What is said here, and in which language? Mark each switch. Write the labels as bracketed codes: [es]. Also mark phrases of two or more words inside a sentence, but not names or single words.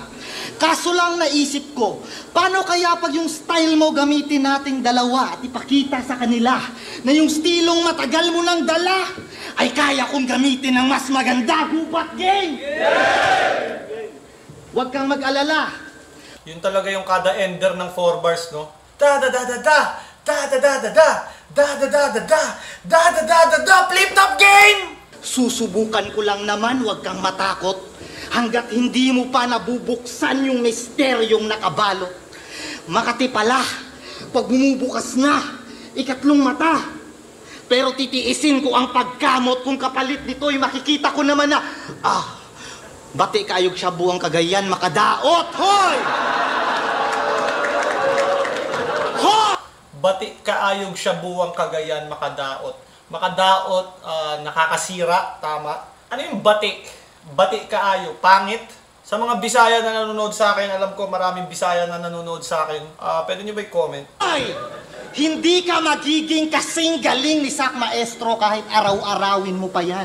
[tl] Kaso lang naisip ko, paano kaya pag yung style mo gamitin nating dalawa at ipakita sa kanila na yung stilong matagal mo nang dala ay kaya kong gamitin ng mas maganda, Gubat Gang! Huwag kang mag-alala. Yun talaga yung kada ender ng 4 bars, no? Da-da-da-da-da! Da-da-da-da-da! Da-da-da-da-da! Da-da-da-da-da! [en] Flip-top game! [tl] Susubukan ko lang naman, huwag kang matakot. Hanggat hindi mo pa nabubuksan yung misteryong nakabalot. Makati pala, pag bumubukas na, ikatlong mata. Pero titiisin ko ang pagkamot kung kapalit nito'y makikita ko naman na, [ceb] bati kayog siya buwang Cagayan makadaot, hoy! Bati kaayog siya buwang Cagayan makadaot. Makadaot, [tl] nakakasira, tama. Ano yung bati? [ceb] Bati kaayog, [tl] pangit. Sa mga Bisaya na nanonood sa akin, alam ko maraming Bisaya na nanonood sa akin. Pwede nyo ba i-comment? Ay! Hindi ka magiging kasing galing ni Sak Maestro kahit araw-arawin mo pa yan.